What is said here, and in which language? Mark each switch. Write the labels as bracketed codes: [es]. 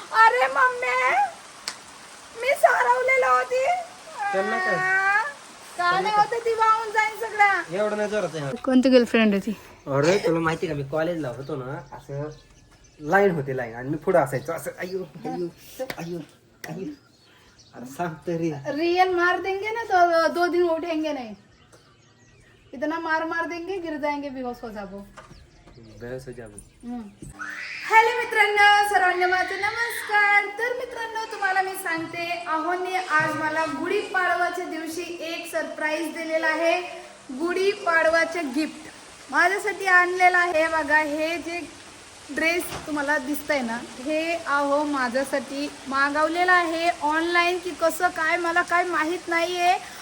[mr] अरे मम्मी मी सारवलेलं होती. त्यांना काय काय नाही होते ती वाहून जाईन सगळं. एवढं नाही जोरात आहे. कोणती गर्लफ्रेंड होती? अरे तुला माहिती का मी कॉलेजला होतो ना, असं लाईन होती लाईन आणि मी पुढे असायचो असं अयो अयो अयो अयो. अरे सांग तरी [hi] रियल मार देंगे ना तो 2 दिन उठेंगे नहीं. इतना मार मार देंगे गिर जाएंगे बेहोश हो जाबो. बेहोश हो जाबो. [mr] हॅलो मित्रांनो, सर्वांना माझे नमस्कार. तर मित्रांनो तुम्हाला मी सांगते, आहोने आज मला गुढीपाडवाच्या दिवशी एक सरप्राईज दिलेला आहे. गुढीपाडवाचे गिफ्ट माझ्यासाठी आणलेलं आहे. बघा हे जे ड्रेस तुम्हाला दिसतंय ना, हे आहो माझ्यासाठी मागवलेलं आहे ऑनलाईन की कसं काय मला काय माहीत नाहीये.